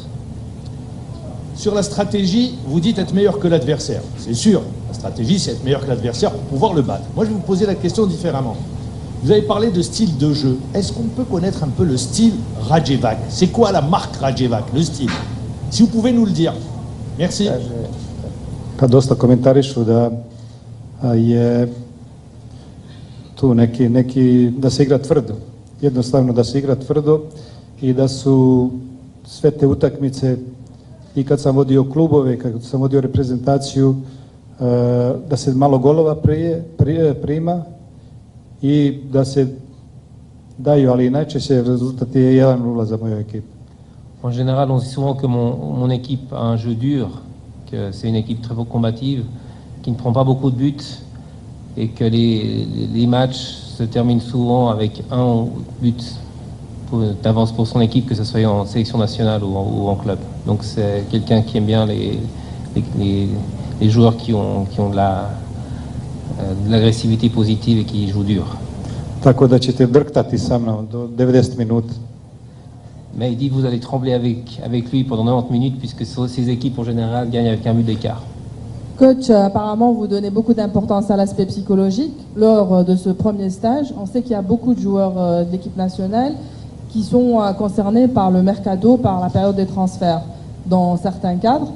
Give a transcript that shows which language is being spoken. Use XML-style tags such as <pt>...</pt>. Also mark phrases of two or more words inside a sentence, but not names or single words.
<fr>Sur la stratégie, vous dites être meilleur que l'adversaire. C'est sûr, la stratégie, c'est être meilleur que l'adversaire pour pouvoir le battre. Moi, je vais vous poser la question différemment. Vous avez parlé de style de jeu. Est-ce qu'on peut connaître un peu le style Radjevac? C'est quoi la marque Radjevac, le style? Si vous pouvez nous le dire. Merci.</fr> <sr>Pa dosta komentarišu da je tu neki da se igra tvrdo. Jednostavno da se igra tvrdo i da su sve te utakmice i kad sam vodio klubove, kad sam vodio reprezentaciju, da se malo golova prima i da se daju, ali najčešće rezultat je 1-0 za moju ekipu.</sr> <fr>En général, on dit souvent que mon équipe a un jeu dur, que c'est une équipe très combative, qui ne prend pas beaucoup de buts et que les matchs se terminent souvent avec un but d'avance pour son équipe, que ce soit en sélection nationale ou en club. Donc c'est quelqu'un qui aime bien les joueurs qui ont de l'agressivité positive et qui jouent dur.</fr> <sr>Tako da ćete drktati sa mnom do 90 minuta.</sr> <fr>Mais il dit que vous allez trembler avec lui pendant 90 minutes puisque ces équipes en général gagnent avec un but d'écart. Coach, apparemment vous donnez beaucoup d'importance à l'aspect psychologique. Lors de ce premier stage, on sait qu'il y a beaucoup de joueurs de l'équipe nationale qui sont concernés par le mercato, par la période des transferts dans certains cadres.</fr>